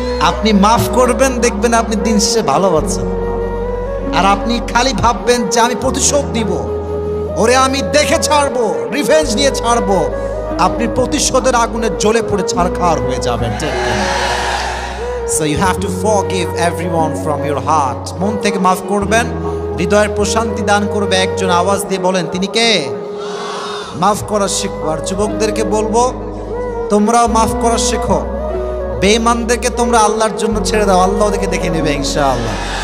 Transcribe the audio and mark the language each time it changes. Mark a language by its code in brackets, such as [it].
[bn] আপনি মাফ করবেন, দেখবেন আপনি দিন শেষে ভালো আছেন। আর আপনি খালি ভাববেন যে আমি প্রতিশোধ দিব, ওরে আমি দেখে ছাড়বো, রিভেঞ্জ নিয়ে ছাড়বো, আপনি প্রতিশোধের আগুনে জ্বলে পড়ে ছারখার হয়ে যাবেন। [en] So you have to forgive everyone from your heart. [bn] মন থেকে মাফ করবেন, হৃদয়ের প্রশান্তি দান করবে। একজন আওয়াজ দিয়ে বলেন, তিনি কে? মাফ করা শিখবো। আর যুবকদেরকে বলবো, তোমরাও মাফ করা শেখো। বেঈমানদেরকে তোমরা আল্লাহর জন্য ছেড়ে দাও, আল্লাহ ওদেরকে দেখে নেবে ইনশাআল্লাহ।